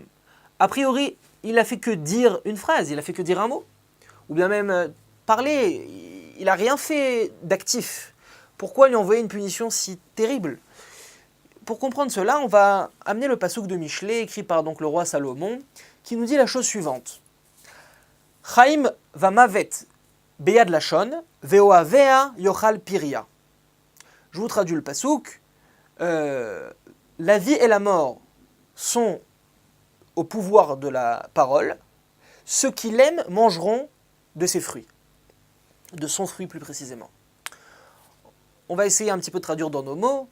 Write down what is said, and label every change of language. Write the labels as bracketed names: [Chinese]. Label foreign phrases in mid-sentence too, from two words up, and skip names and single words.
[French] A priori, il n'a fait que dire une phrase, il n'a fait que dire un mot, ou bien même parler, il n'a rien fait d'actif. Pourquoi lui envoyer une punition si terrible? Pour comprendre cela, on va amener le pasuk de Michelet, écrit par donc le roi Salomon, qui nous dit la chose suivante. [Hebrew] חיים ומות ביד לשון ואהביה יאכל פריה. [French] Je vous traduis le pasuk. La vie et la mort sont au pouvoir de la parole. Ceux qui l'aiment mangeront de ses fruits, de son fruit plus précisément. On va essayer un petit peu de traduire dans nos mots.